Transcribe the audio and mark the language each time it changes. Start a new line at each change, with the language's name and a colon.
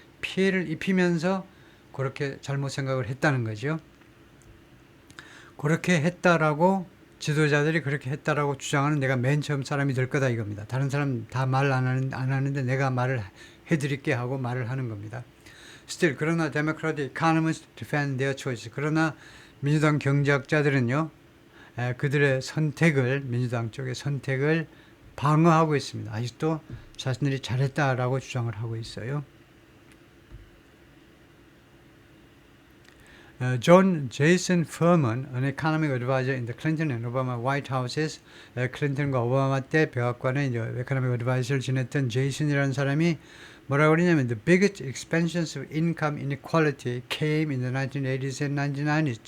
Korean: 피해를 입히면서 그렇게 잘못 생각을 했다는 거죠. 그렇게 했다라고, 지도자들이 그렇게 했다라고 주장하는 내가 맨 처음 사람이 될 거다 이겁니다. 다른 사람 다 말 안 하는데 내가 말을 해드릴게 하고 말을 하는 겁니다.
English: Still,
Korean: 그러나
English: Democratic economists defend their choice.
Korean: 그러나 민주당 경제학자들은요, 그들의 선택을, 민주당 쪽의 선택을 방어하고 있습니다. 아직도 자신들이 잘했다라고 주장을 하고 있어요.
English: John Jason Furman, an economic advisor in the Clinton and Obama White Houses,
Korean: 클린턴과 오바마 때 백악관에 이제 economic advisor를 지냈던 제이슨이라는 사람이 뭐라고 그러냐면
English: the biggest expansions of income inequality came in the 1980s and 1990s.